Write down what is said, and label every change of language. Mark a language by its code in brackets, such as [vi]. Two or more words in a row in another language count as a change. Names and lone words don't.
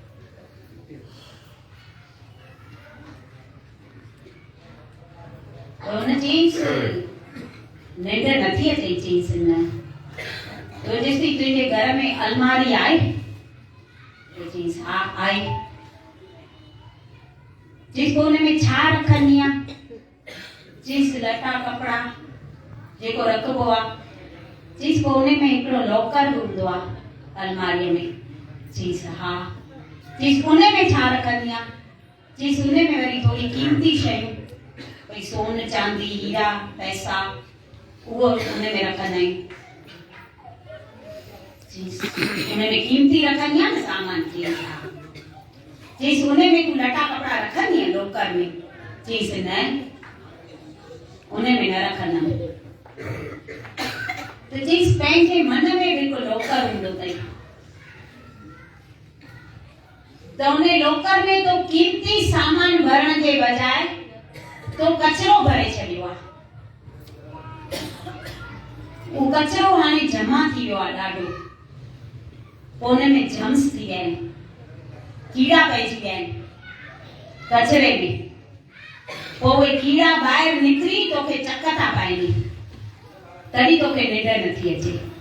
[sd] हुन चईंसि निंड नथी अचे, चईंसि न तो जेसिताईं तुंहिंजे घर में अलमारी आहे, चईंसि हा आहे। चईंसि पोइ हुन में छा रखंदी आहे? चईंसि लटा कपिड़ा जेको रखबो आहे। चीज कोने में हिकिड़ो लॉकर हूंदो आहे अलमारीअ में। चीज हा। चीज कोने में छा रखंदी आहे? चीज उन में वरी थोड़ी कीमती शयूं भई सोन चांदी हीरा पैसा उहो उन में रखंदा आहियूं। उन में कीमती रखंदी आहे न सामान चईसि उन में तूं लटा कपिड़ा रखंदी आहे लोकर में, चईसि न उन में न रखंदमि। त चईसि पंहिंजे मन में बि हिकु लोकर हूंदो अथई, त उन लोकर में तो कीमती सामान भरण जे बजाय तो कचरो भरे छॾियो आहे। उहो कचरो हाणे जमा थी वियो आहे ॾाढो, पोइ उन में जम्स थी विया आहिनि, कीड़ा पइजी विया आहिनि कचरे में। पोइ उहे कीड़ा ॿाहिरि निकिरी तोखे चक था पाइनि, तॾहिं तोखे निंड नथी अचे।